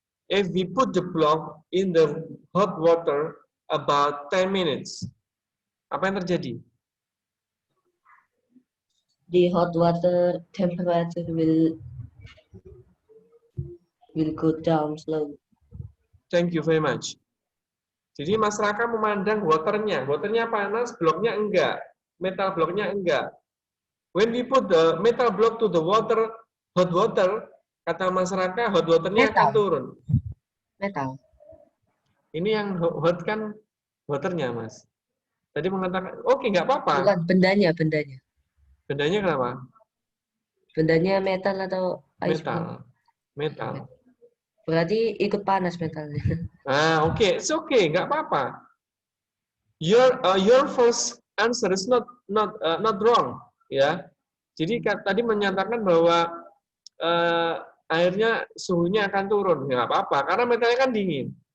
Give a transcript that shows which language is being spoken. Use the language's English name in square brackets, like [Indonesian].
[English] If we put the block in the hot water about 10 minutes, [Indonesian] apa yang terjadi? [English] The hot water temperature will go down slowly. Thank you very much. [Indonesian] Jadi Mas Raka memandang waternya panas, bloknya enggak, metal bloknya enggak. [English] When we put the metal block to the water, hot water, [Indonesian] kata [English] Mas Raka, hot waternya [Indonesian] akan turun. Metal. Ini yang hot kan waternya, Mas. Tadi mengatakan, oke, nggak apa-apa. Bukan, bendanya. Bendanya kenapa? Bendanya metal atau ice? Metal. Berarti ikut panas metalnya. Oke, [English] it's okay, [Indonesian] nggak apa-apa. [English] Your first answer is not wrong, ya. [Indonesian] Jadi tadi menyatakan bahwa airnya suhunya akan turun, nggak apa-apa, karena metalnya kan dingin.